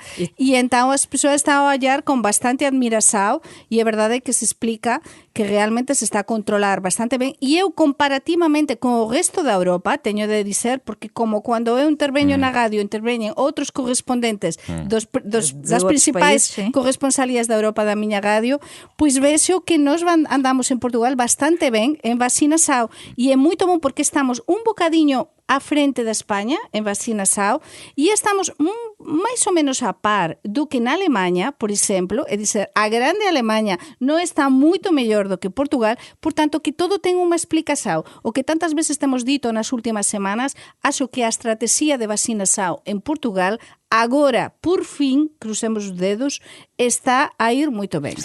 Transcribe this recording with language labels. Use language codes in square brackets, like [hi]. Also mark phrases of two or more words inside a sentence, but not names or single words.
[gl] e entón as persoas están a ollar con bastante admiración, e é verdade que se explica que realmente se está a controlar bastante ben, e eu comparativamente con o resto da Europa teño de dizer, porque como cando eu interveño na radio interveñen outros correspondentes das principais corresponsalías da Europa da miña radio, pois vexo que nós andamos en Portugal bastante ben en vacinação, e é moito bom porque estamos un bocadiño [pt] à frente da Espanha em vacinação e estamos mais ou menos a par do que na Alemanha, por exemplo, é dizer, a grande Alemanha não está muito melhor do que Portugal, portanto que todo tem uma explicação. O que tantas vezes temos dito nas últimas semanas, acho que a estratégia de vacinação em Portugal agora, por fim, crucemos os dedos, está a ir muito bem.